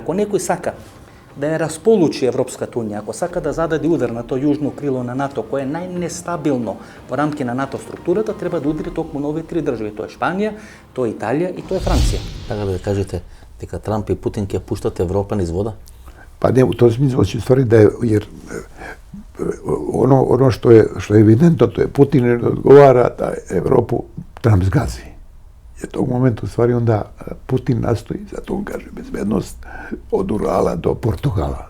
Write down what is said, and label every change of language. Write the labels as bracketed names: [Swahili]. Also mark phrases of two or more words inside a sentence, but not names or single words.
[Macedonian] Ако некој сака да ја располучи Европската унија, ако сака да зададе удар на тоа јужно крило на НАТО, кое е најнестабилно во рамки на НАТО структурата, треба да удри токму на овие три држави. Тоа е Шпанија, тоа е Италија и тоа е Франција. Така да кажете дека Трамп и Путин ќе пуштат Европа низ вода? [Serbian] Pa ne, u tom smislu će stvari da je, jer ono što je evidentno, to je Putin ne odgovara da Evropu Trump zgazi. Jer tog momenta u stvari onda Putin nastoji, zato on kaže bezbednost od Urala do Portugala.